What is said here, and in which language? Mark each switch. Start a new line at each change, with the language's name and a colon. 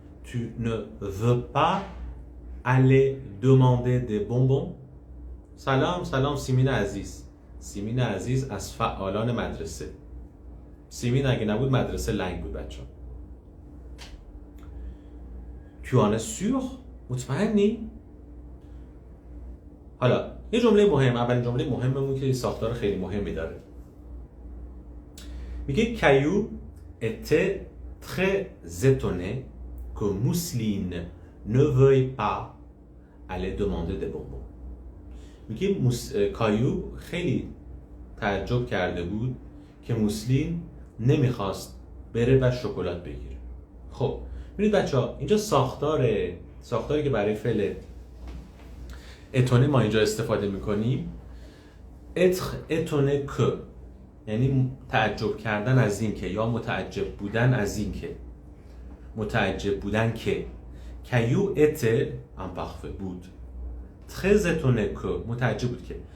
French: tu ne veux pas aller demander des bonbons.
Persian: سلام سیمین عزیز از فعالان مدرسه. سیمین اگه نبود مدرسه لنگ بود بچه.
French: tu en es sûr؟
Persian: مطمئنی؟ حالا یه جمله مهم، اولین جمله مهممون که ساختار خیلی مهمی داره. میگه
French: Caillou était très étonné que Mousseline ne veuille pas aller demander des bonbons.
Persian: میگه کایو خیلی تعجب کرده بود که موسلین نمیخواست بره و شکلات بگیره. خب ببینید بچه‌ها اینجا ساختاری که برای فعل اتونه ما اینجا استفاده میکنیم
French: être étonné que
Persian: یعنی تعجب کردن از این که یا متعجب بودن از این که متعجب بودن که Caillou était imparfait بود
French: très étonné que
Persian: متعجب بود که.